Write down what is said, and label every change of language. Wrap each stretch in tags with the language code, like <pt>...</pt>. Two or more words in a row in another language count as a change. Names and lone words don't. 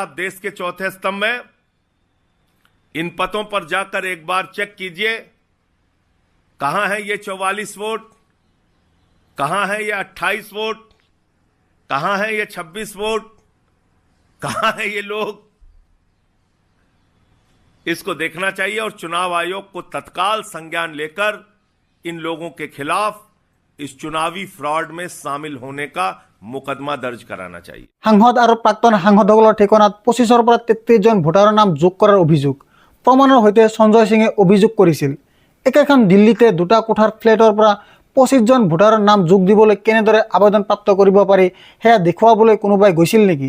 <hi>आप देश के चौथे स्तंभ में, इन पतों पर जाकर एक बार चेक कीजिए, कहां है ये 44 वोट, कहां है ये 28 वोट, कहां है ये 26 वोट, कहां है ये लोग। इसको देखना चाहिए और चुनाव आयोग को तत्काल संज्ञान लेकर इन लोगों के खिलाफ इस चुनावी फ्रॉड में शामिल होने का मुकदमा दर्ज कराना चाहिए।</hi> <as>সাংসদ আৰু প্ৰাক্তন সাংসদসকলৰ ঠিকনাত 25ৰ পৰা 33 জন ভোটাৰৰ নাম যোগ কৰাৰ অভিযোগ প্ৰমাণৰ সৈতে সঞ্জয় সিঙে অভিযোগ কৰিছিল। একেখন দিল্লীতে দুটা কোঠাৰ ফ্লেটৰ পৰা 25 জন ভোটাৰৰ নাম যোগ দিবলৈ কেনেদৰে আবেদন প্ৰাপ্ত কৰিব পাৰি সেয়া দেখুৱাবলৈ কোনোবাই গৈছিল নেকি?</as>